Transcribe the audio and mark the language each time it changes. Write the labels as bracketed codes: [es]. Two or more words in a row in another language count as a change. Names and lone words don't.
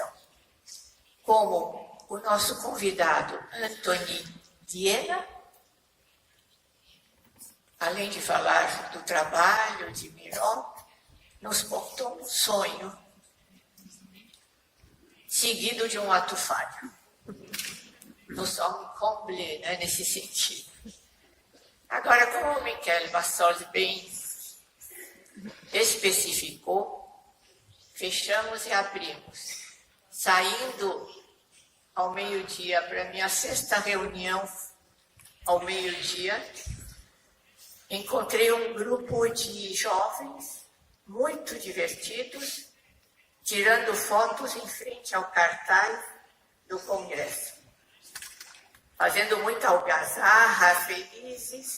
[pt] Como o nosso convidado Anthony Diena, além de falar do trabalho de Miron, nos contou um sonho, seguido de um ato falho. [fr] Nous sommes comblés, [pt] né, nesse sentido. Agora, como o Michele Bassols bem especificou, fechamos e abrimos. Saindo ao meio-dia para minha 6ª reunião ao meio-dia, encontrei um grupo de jovens muito divertidos, tirando fotos em frente ao cartaz do Congresso, fazendo muita algazarra, felizes.